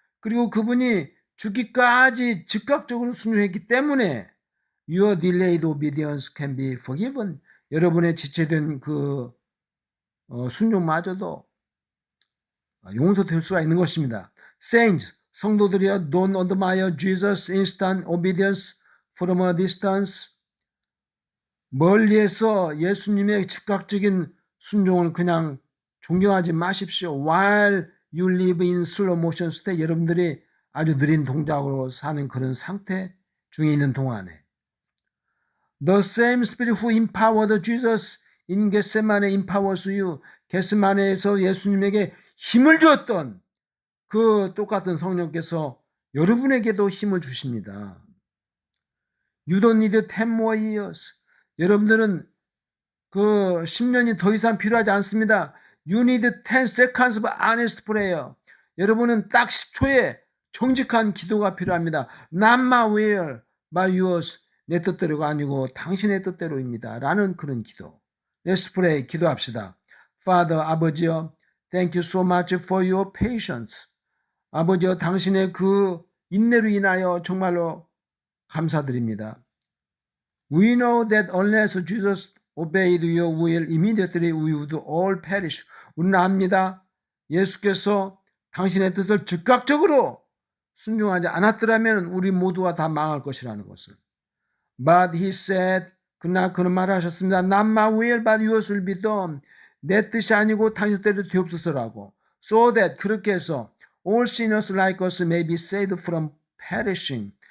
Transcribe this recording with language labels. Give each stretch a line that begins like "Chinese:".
Korean: 그리고 그분이 죽기까지 즉각적으로 순종했기 때문에
English: your delayed obedience can be forgiven.
Korean: 여러분의 지체된 그 순종마저도 용서될 수가 있는 것입니다.
English: Saints,
Korean: 성도들이여,
English: don't admire Jesus' instant obedience from a distance.
Korean: 멀리에서 예수님의 즉각적인 순종을 그냥 존경하지 마십시오.
English: While you live in slow motion state,
Korean: 여러분들이 아주 느린 동작으로 사는 그런 상태 중에 있는 동안에
English: The same spirit who empowered Jesus in Gethsemane empowers you.
Korean: 겟세마네에서 예수님에게 힘을 주었던 그 똑같은 성령께서 여러분에게도 힘을 주십니다.
English: You don't need 10 more years.
Korean: 여러분들은 그 10년이 더 이상 필요하지 않습니다.
English: You need 10 seconds of honest prayer.
Korean: 여러분은 딱 10초의 정직한 기도가 필요합니다.
English: Not my will, but yours.
Korean: 내 뜻대로가 아니고 당신의 뜻대로입니다. 라는 그런 기도.
English: Let's pray.
Korean: 기도합시다.
English: Father,
Korean: 아버지여,
English: thank you so much for your patience.
Korean: 아버지여, 당신의 그 인내로 인하여 정말로 감사드립니다.
English: We know that unless Jesus obeyed your will, immediately we would all perish.
Korean: 우리는 압니다. 예수께서 당신의 뜻을 즉각적으로 순종하지 않았더라면 우리 모두가 다 망할 것이라는 것을.
English: But he said,
Korean: 그러나 그는 말하셨습니다.
English: Not my will, but yours will be done.
Korean: 내 뜻이 아니고 당신 뜻대로 되옵소서라고.
English: So that,
Korean: 그렇게 해서
English: all sinners like us may be saved from perishing.